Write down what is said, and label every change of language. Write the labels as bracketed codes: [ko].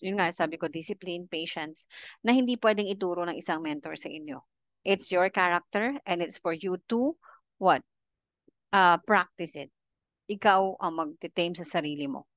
[tl] Yun nga, sabi ko, discipline, patience, na hindi pwedeng ituro ng isang mentor sa inyo. [en] It's your character and it's for you to, what? Practice it. [tl] Ikaw ang magte-tame sa sarili mo.